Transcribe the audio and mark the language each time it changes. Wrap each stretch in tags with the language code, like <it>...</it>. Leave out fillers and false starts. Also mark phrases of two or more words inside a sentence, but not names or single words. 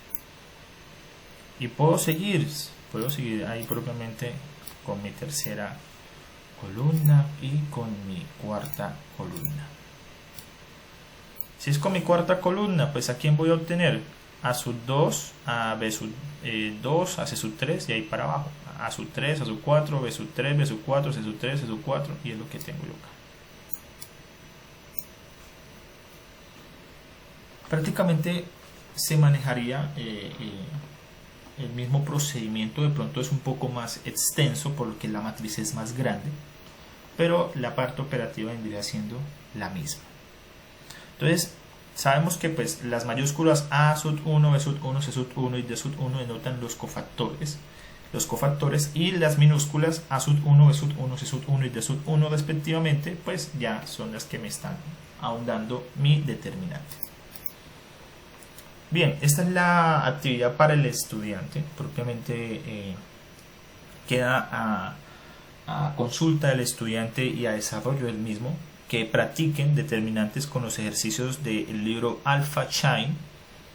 <es>Y puedo seguir ahí propiamente con mi tercera columna y con mi cuarta columna. Si es con mi cuarta columna, pues ¿a quién voy a obtener? A sub 2, a B sub 2, a C sub 3 y ahí para abajo. A sub 3, A sub 4, B sub 3, B sub 4, C sub 3, C sub 4 y es lo que tengo yo acá. Prácticamente se manejaría el mismo procedimiento, de pronto es un poco más extenso porque la matriz es más grande, pero la parte operativa vendría siendo la misma. Entonces sabemos que pues las mayúsculas A sub 1, B sub 1, C sub 1 y D sub 1 denotan los cofactores, y las minúsculas A sub 1, B sub 1, C sub 1 y D sub 1 respectivamente, pues ya son las que me están ahondando mi determinante. Bien, esta es la actividad para el estudiante, propiamente queda a consulta del estudiante y a desarrollo del mismo, que practiquen determinantes con los ejercicios del libro Alpha Chain, ¿sí?</es>